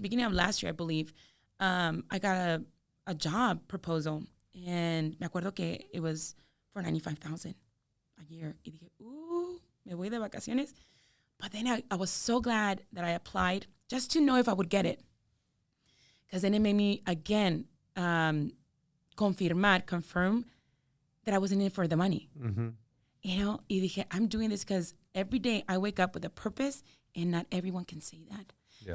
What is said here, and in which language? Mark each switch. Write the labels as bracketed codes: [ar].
[en] Beginning of last year, I believe, I got a job proposal, and [es] me acuerdo que [en] it was for $95,000 a year. [es] Y dije, me voy de vacaciones. [en] But then I was so glad that I applied, just to know if I would get it. Because then it made me, again, confirm that I wasn't in it for the money. [es] Y dije, [en] I'm doing this because every day I wake up with a purpose, and not everyone can say that. Yeah.